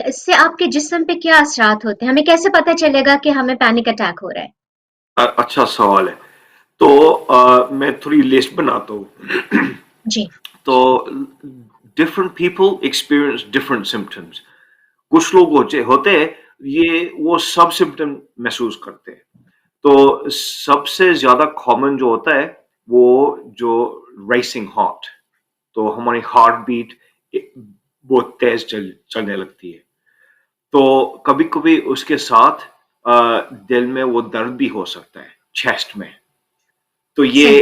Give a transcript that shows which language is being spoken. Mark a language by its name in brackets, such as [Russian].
[Hindi] इससे आपके जिस्म पे क्या असरात होते हैं? हमें कैसे पता चलेगा कि हमें पैनिक अटैक हो रहा है? अच्छा सवाल है तो मैं थोड़ी लिस्ट बनाता हूँ जी. [English] तो different people experience different symptoms. [Hindi] कुछ लोग होते हैं ये वो सब सिम्टम महसूस करते हैं तो सबसे ज्यादा कॉमन जो होता है वो जो रेसिंग हार्ट तो हमारी हार्ट बीट बहुत तेज चलने लगती है तो कभी कभी उसके साथ दिल में वो दर्द भी हो सकता है चेस्ट में तो ये